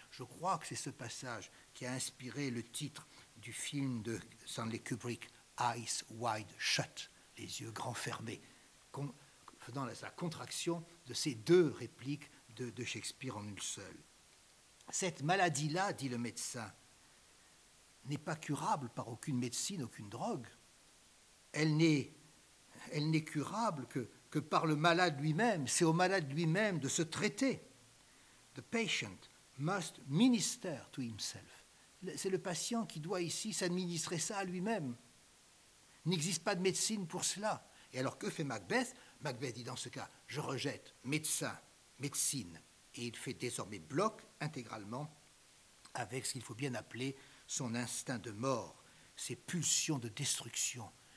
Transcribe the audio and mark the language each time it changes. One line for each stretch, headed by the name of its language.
French: Je crois que c'est ce passage qui a inspiré le titre du film de Stanley Kubrick, Eyes Wide Shut, les yeux grands fermés, faisant la contraction de ces deux répliques de Shakespeare en une seule. Cette maladie-là, dit le médecin, n'est pas curable par aucune médecine, aucune drogue. Elle n'est curable que par le malade lui-même. C'est au malade lui-même de se traiter.
English: The patient must minister to himself.
French: C'est le patient qui doit ici s'administrer ça à lui-même. Il n'existe pas de médecine pour cela. Et alors que fait Macbeth? Macbeth dit dans ce cas, je rejette médecin, médecine, et il fait désormais bloc intégralement avec ce qu'il faut bien appeler son instinct de mort, ses pulsions de destruction.